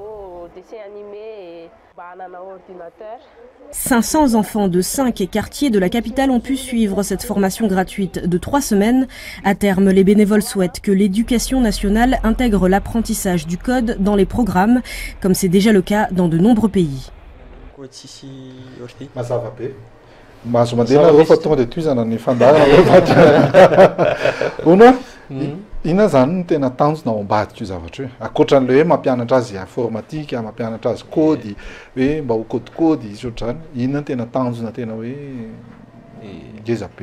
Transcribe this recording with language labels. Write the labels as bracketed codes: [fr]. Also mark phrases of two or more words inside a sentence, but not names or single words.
[fr] 500 enfants de 5 quartiers de la capitale ont pu suivre cette formation gratuite de 3 semaines. À terme, les bénévoles souhaitent que l'éducation nationale intègre l'apprentissage du code dans les programmes, comme c'est déjà le cas dans de nombreux pays. [mg] Ina zany no tena tanjona ao ambadika io zavatra hoe akoatran'le hoe mampianatra azy informatique mampianatra azy kody hoe mba ho kodikody izy ohatrany inona no tena tanjona tena hoe ngeza be